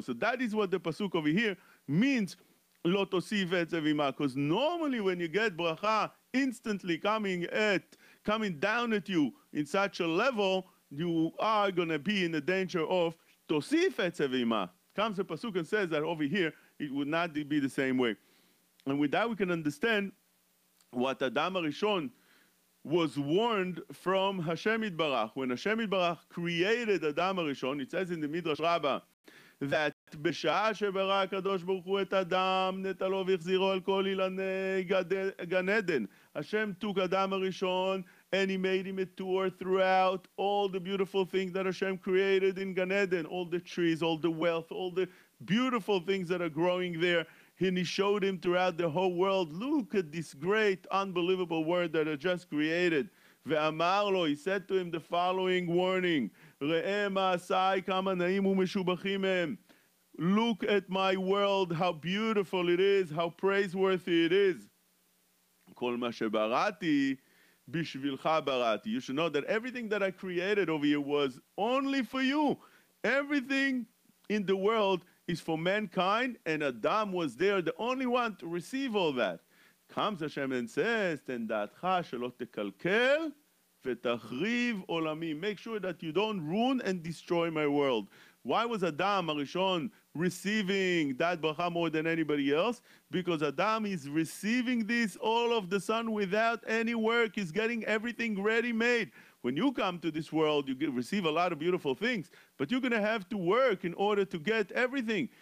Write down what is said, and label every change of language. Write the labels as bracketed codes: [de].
[en] So that is what the pasuk over here means, [he] lo tosiv etzev ima, [en] because normally when you get bracha instantly coming down at you in such a level, you are going to be in the danger of [he] tosif etzev ima. [en] Comes the pasuk and says that over here it would not be the same way. And with that we can understand what Adam HaRishon was warned from Hashem Yitbarach. When Hashem Yitbarach created Adam HaRishon, it says in the Midrash Rabbah that [he] בשעה שברא הקדוש ברוך הוא את אדם, נטלו והחזירו על כל אילני גן עדן. [en] Hashem took Adam HaRishon and he made him a tour throughout all the beautiful things that Hashem created in Gan Eden, all the trees, all the wealth, all the beautiful things that are growing there. And he showed him throughout the whole world, look at this great, unbelievable world that I just created. [he] ואמר לו, [en] he said to him the following warning, [he] ראה מעשיי כמה נעים ומשובחים הם. [en] Look at my world, how beautiful it is, how praiseworthy it is. [he] כל מה שבראתי, בשבילך בראתי. [en] You should know that everything that I created over here was only for you. Everything in the world is for mankind, and Adam was there, the only one to receive all that. Comes Hashem and says, [he] תן דעתך שלא תקלקל ותחריב עולמי. [en] Make sure that you don't ruin and destroy my world. Why was Adam Arishon receiving that bracha more than anybody else? Because Adam is receiving this all of the sun without any work. He's getting everything ready-made. When you come to this world, you receive a lot of beautiful things, but you're going to have to work in order to get everything.